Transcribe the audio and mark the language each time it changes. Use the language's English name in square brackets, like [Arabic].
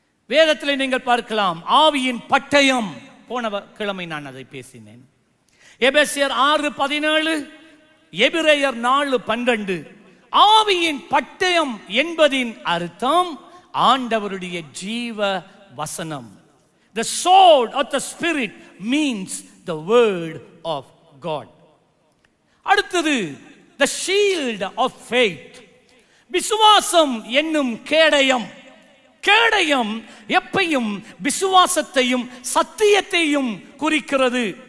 [Tamil] வேதத்தில் நீங்கள் பார்க்கலாம், ஆவியின் பட்டயம். போன கிழமை நான் அதை பேசினேன். எபேசியர் 6:17, எபிரேயர் 4:12. ஆவியின் பட்டயம் என்பதின் அர்த்தம் ஆண்டவருடைய ஜீவ வசனம். [English] The sword of the spirit means the word of God. [Tamil] அடுத்தது [English] the shield of faith. [Tamil] விசுவாசம் என்னும் கேடயம். கேடயம் எப்பையும் விசுவாசத்தையும் சத்தியத்தையும் குறிக்கிறது.